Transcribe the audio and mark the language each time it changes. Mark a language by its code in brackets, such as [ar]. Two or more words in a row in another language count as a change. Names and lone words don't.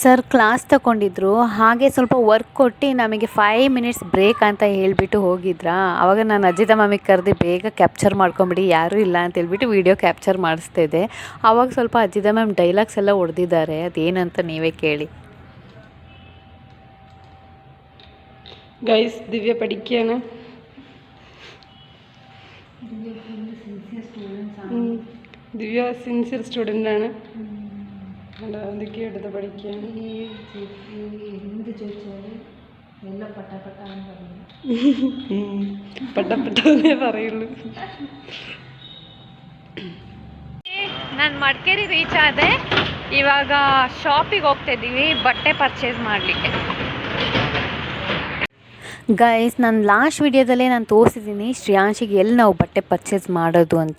[kn] ಸರ್ ಕ್ಲಾಸ್ ತಗೊಂಡಿದ್ರು, ಹಾಗೆ ಸ್ವಲ್ಪ ವರ್ಕ್ ಕೊಟ್ಟು ನಮಗೆ 5 [en] minutes break [kn] ಅಂತ ಹೇಳಿಬಿಟ್ಟು ಹೋಗಿದ್ರಾ. ಆವಾಗ ನಾನು ಅಜ್ಜಿದ ಮಮ್ಮಿಗೆ ಕರೆದು ಬೇಗ ಕ್ಯಾಪ್ಚರ್ ಮಾಡ್ಕೊಂಬಿಡಿ, ಯಾರೂ ಇಲ್ಲ ಅಂತ ಹೇಳ್ಬಿಟ್ಟು [en] video capture [kn] ಮಾಡಿಸ್ತಿದ್ದೆ. ಆವಾಗ ಸ್ವಲ್ಪ ಅಜ್ಜಿದ [en] ma'am dialogues [kn] ಎಲ್ಲ ಹೊಡೆದಿದ್ದಾರೆ, ಅದೇನಂತ ನೀವೇ ಕೇಳಿ. [ml] ഗൈസ് ദിവ്യ പഠിക്കുകയാണ്. ദിവ്യ [en] sincere student [ml] ആണ്. എന്തൊക്കെയോ എടുത്ത് പഠിക്കുകയാണ്. പട്ടപ്പെട്ടതേ പറയുള്ളൂ. [kn] ನಾನು ಮಡಿಕೇರಿ ರೀಚ್ ಆದೆ. ಇವಾಗ ಶಾಪಿಗೆ ಹೋಗ್ತಾ ಇದ್ದೀವಿ ಬಟ್ಟೆ ಪರ್ಚೇಸ್ ಮಾಡಲಿಕ್ಕೆ. ಗೈಸ್, ನಾನು ಲಾಸ್ಟ್ ವಿಡಿಯೋದಲ್ಲೇ ನಾನು ತೋರಿಸಿದ್ದೀನಿ ಶ್ರೇಯಾಂಶಿಗೆ ಎಲ್ಲಿ ನಾವು ಬಟ್ಟೆ ಪರ್ಚೇಸ್ ಮಾಡೋದು ಅಂತ.